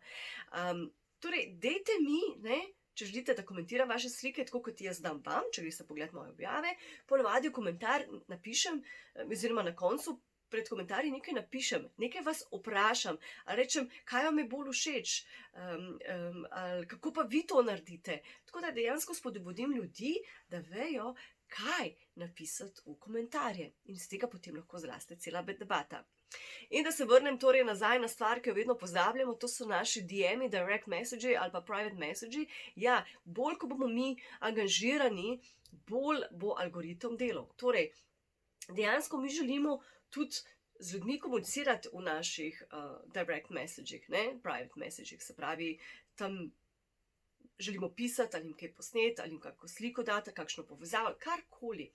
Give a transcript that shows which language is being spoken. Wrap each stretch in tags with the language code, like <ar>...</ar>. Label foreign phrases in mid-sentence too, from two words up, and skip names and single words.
<sl>Torej, dajte mi, ne, če želite, da komentiram vaše slike, tako kot jaz dam vam, če greste pogledat moje objave, ponavadi v komentar napišem, oziroma na koncu pred komentarji nekaj napišem, nekaj vas vprašam, ali rečem, kaj vam je bolj všeč, ali kako pa vi to naredite. Tako da dejansko spodbudim ljudi, da vejo, kaj napisati v komentarje. In iz tega potem lahko zraste cela debata. In da se vrnem torej nazaj na stvar, ki jo vedno pozabljamo, to so naši DM-i,</sl> <en>direct message</en> <sl>ali pa</sl> <en>private message.</en> <sl>Ja, bolj, ko bomo mi angažirani, bolj bo algoritem delal. Torej, dejansko mi želimo tudi z ljudmi komunicirati v naših</sl> <en>direct messagih,</en> <sl>ne,</sl> <en>private messagih,</en> <sl>se pravi, tam želimo pisati ali jim kaj posneti, ali jim kako sliko dati, kakšno povezavo, karkoli.</sl>